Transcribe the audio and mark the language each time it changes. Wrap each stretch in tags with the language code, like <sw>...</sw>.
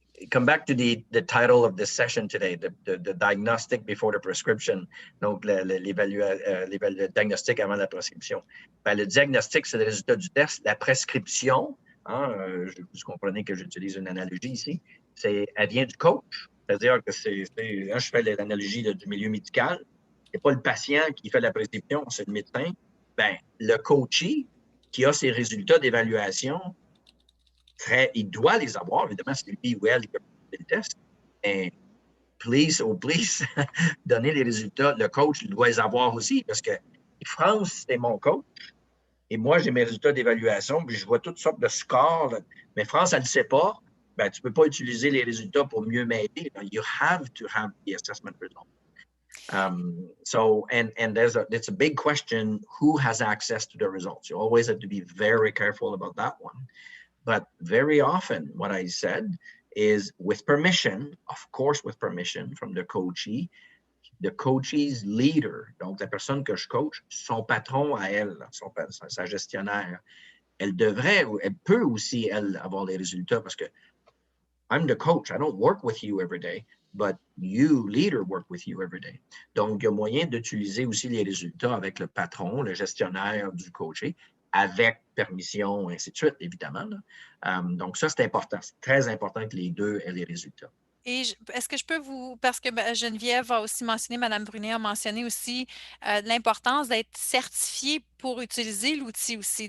<en>Come back to the title of this session today, the diagnostic before the prescription.</en> <fr>Donc, le diagnostic avant la prescription. Ben, le diagnostic, c'est le résultat du test. La prescription, vous comprenez que j'utilise une analogie ici, elle vient du coach. C'est-à-dire que je fais l'analogie du milieu médical. Ce n'est pas le patient qui fait la prescription, c'est le médecin. Ben, le coachee qui a ses résultats d'évaluation, il doit les avoir, évidemment, c'est lui ou elle qui a fait le test. Mais please, donner les résultats, le coach doit les avoir aussi, parce que France, c'est mon coach. Et moi, j'ai mes résultats d'évaluation, puis je vois toutes sortes de scores. Là. Mais France, elle ne le sait pas. Ben, tu ne peux pas utiliser les résultats pour mieux m'aider.</fr> <en>You have to have the assessment result. It's a big question, who has access to the results? You always have to be very careful about that one. But very often, what I said is with permission, of course, with permission from the coachee, the coachee's leader,</en> <fr>donc la personne que je coach, son patron à elle, sa gestionnaire, elle peut aussi, elle, avoir les résultats parce que</fr> <en>I'm the coach, I don't work with you every day, but you, leader, work with you every day.</en> <fr>Donc, il y a moyen d'utiliser aussi les résultats avec le patron, le gestionnaire du coaché, avec permission, ainsi de suite, évidemment. Donc, ça, c'est important. C'est très important que les deux aient les résultats. Et est-ce que je peux parce que Geneviève a aussi mentionné, Mme Brunet a mentionné aussi l'importance d'être certifié pour utiliser l'outil aussi.</fr>